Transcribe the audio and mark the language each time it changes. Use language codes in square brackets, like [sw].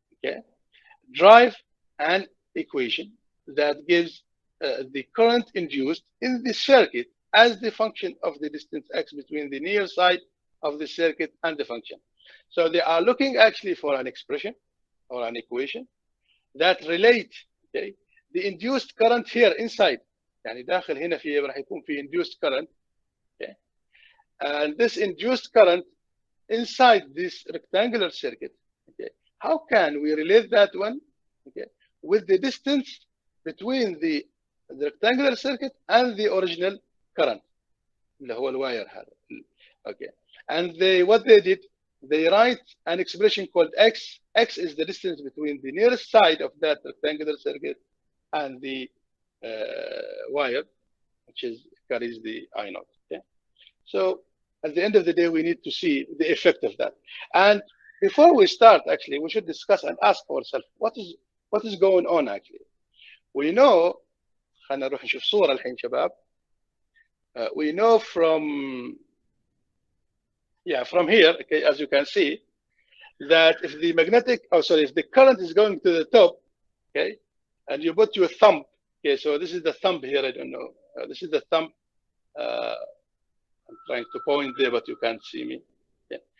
[en] Okay, drive an equation that gives the current induced in the circuit as the function of the distance x between the near side of the circuit and the function. So they are looking actually for an expression or an equation that relate, okay, the induced current here inside. [ar] يعني داخل هنا في راح يكون في [en] induced current. Okay, and this induced current inside this rectangular circuit. Okay, how can we relate that one, okay, with the distance between the rectangular circuit and the original current [ar] اللي هو الواير هذا. [en] Okay, and what they did, they write an expression called x. X is the distance between the nearest side of that rectangular circuit and the wire, which carries the I naught. Okay, so at the end of the day, we need to see the effect of that. And before we start, actually, we should discuss and ask ourselves what is going on actually. [ar] We know, خلينا نروح نشوف صورة الحين شباب. [en] We know from here, okay, as you can see, that if the current is going to the top, okay, and you put your thumb, okay, so this is the thumb here, I don't know, this is the thumb, I'm trying to point there, but you can't see me. Okay.